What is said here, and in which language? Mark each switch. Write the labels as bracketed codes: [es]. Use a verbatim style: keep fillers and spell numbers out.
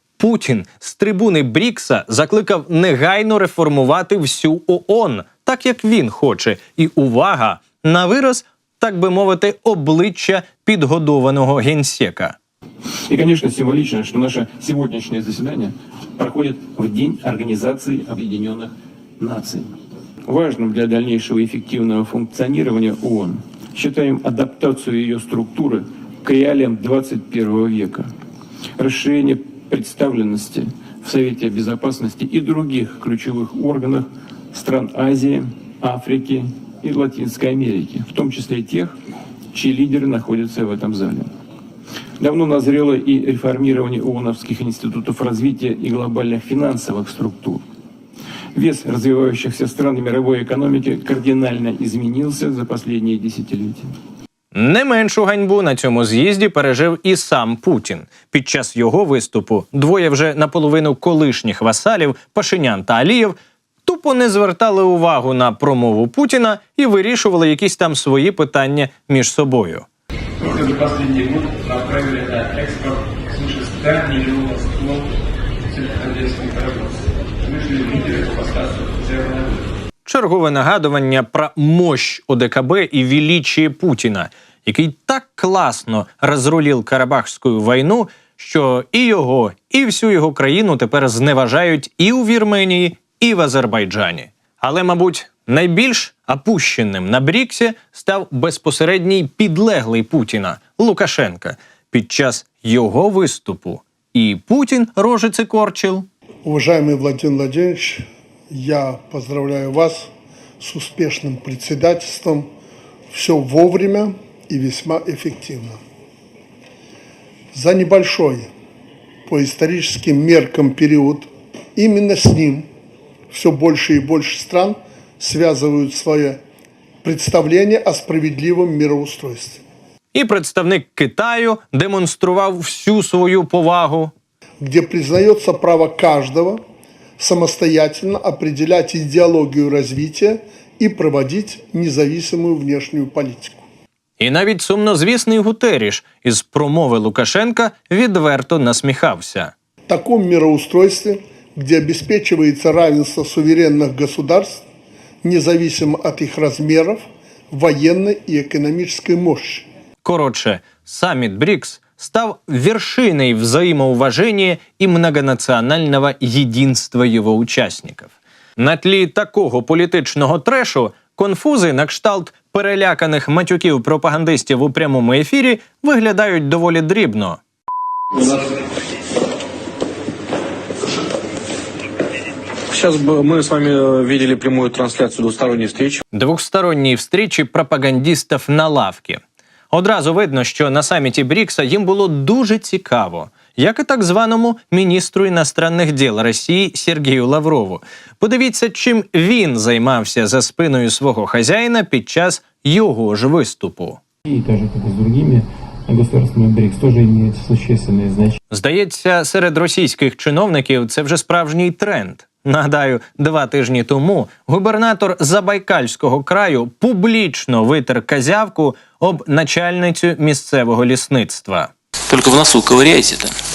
[uk] Путін з трибуни Брікса закликав негайно реформувати всю ООН, так як він хоче. І увага! На вираз, так би мовити, обличчя підгодованого генсека. І, звісно, символічно, що наше сьогоднішнє засідання проходить в День Організації Об'єднаних Націй. [ru] Важним для дальнейшего эффективного функционирования ООН считаем адаптацию ее структуры к реалиям двадцать первого века, расширение представленности в Совете Безопасности и других ключевых органах стран Азии, Африки, и Латинской Америки, в том числе и тех, чьи лидеры находятся в этом зале. Давно назрело и реформирование ООНовских институтов развития и глобальных финансовых структур. Вес развивающихся стран в мировой экономике кардинально изменился за последние десятилетия. [uk] Не меншу ганьбу на цьому з'їзді пережив і сам Путін. Під час його виступу двоє вже наполовину колишніх васалів Пашинян та Алієв тупо не звертали увагу на промову Путіна і вирішували якісь там свої питання між собою. [ru] Только за последний год направили на экспорт свыше ста миллионов тонн сельскохозяйственных продуктов. Вышли лидеры по поставкам зерна. [uk] Чергове нагадування про мощь ОДКБ і величие Путіна, який так класно розрулив Карабахську війну, що і його, і всю його країну тепер зневажають і у Вірменії, і в Азербайджані. Але, мабуть, найбільш опущеним на Бріксі став безпосередній підлеглий Путіна – Лукашенка. Під час його виступу і Путін рожиці корчив. [ru] Уважаємий Владимир Владимирович, я поздравляю вас с успешным председательством. Все вовремя и весьма эффективно. За небольшой по историческим меркам период именно с ним все больше и больше стран связывают свое представление о справедливом мироустройстве. [uk] И представник Китаю демонстрував всю свою повагу. [ru] Где признается право каждого самостоятельно определять идеологию развития и проводить независимую внешнюю политику. [uk] І навіть сумнозвісний Гутеріш із промови Лукашенка відверто насміхався. [ru] В таком мироустройстве, где обеспечивается равенство суверенных государств, независимо от их размеров, военной и экономической мощи. [uk] Коротше, саміт БРІКС став [ru] вершиной взаимоуважения и многонационального единства его участников. [uk] На тлі такого політичного трешу конфузи на кшталт переляканих матюків пропагандистів у прямому ефірі виглядають доволі дрібно. [ru] Сейчас мы с вами видели прямую трансляцию двусторонней встречи. Двухсторонней встречи пропагандистов на лавке. [uk] Одразу видно, що на саміті Брікса їм було дуже цікаво, як і так званому міністру іностранних діл Росії Сергію Лаврову. Подивіться, чим він займався за спиною свого хазяїна під час його ж виступу. [ru] И так же, как и с другими государствами БРИКС, тоже имеет существенное значение. [uk] Здається, серед російських чиновників це вже справжній тренд. Нагадаю, два тижні тому губернатор Забайкальського краю публічно витер козявку об начальницю місцевого лісництва. Тільки в носу ковиряєте.